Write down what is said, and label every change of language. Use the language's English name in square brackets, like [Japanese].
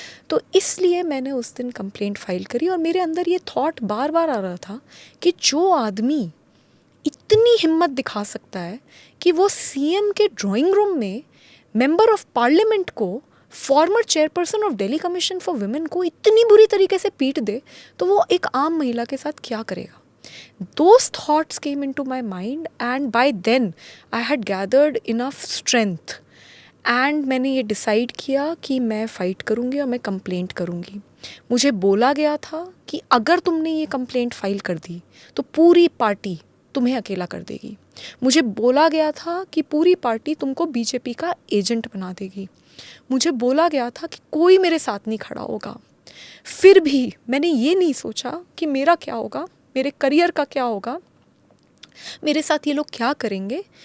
[Hindi] तो इसलिए मैंने उस दिन कंप्लेंट फाइल करी और मेरे अंदर ये थॉट बार बार आ रहा था कि जो आदमी इतनी हिम्मत दिखा सकता है कि वो सीएम के ड्राइंग रूम में [English] member of parliament [Hindi] को, [English] former chairperson of Delhi commission for women [Hindi] को इतनी बुरी तरीके से पीट दे, तो वो एक आम महिला के साथ क्या करेगा. [English] Those thoughts came into my mind and by then I had gathered enough strength and [Hindi] मैंने ये डिसाइड किया कि मैं फ़ाइट करूँगी और मैं कंप्लेंट करूँगी. मुझे बोला गया था कि अगर तुमने ये कंप्लेंट फाइल कर दी तो पूरी पार्टी तुम्हें अकेला कर देगी. मुझे बोला गया था कि पूरी पार्टी तुमको बीजेपी का एजेंट बना देगी. मुझे बोला गया था कि कोई मेरे साथ नहीं खड़ा होगा. फिर भी मैंने ये नहीं सोचा कि मेरा क्या होगा, मेरे करियर का क्या होगा, मेरे साथ ये लोग क्या करेंगे.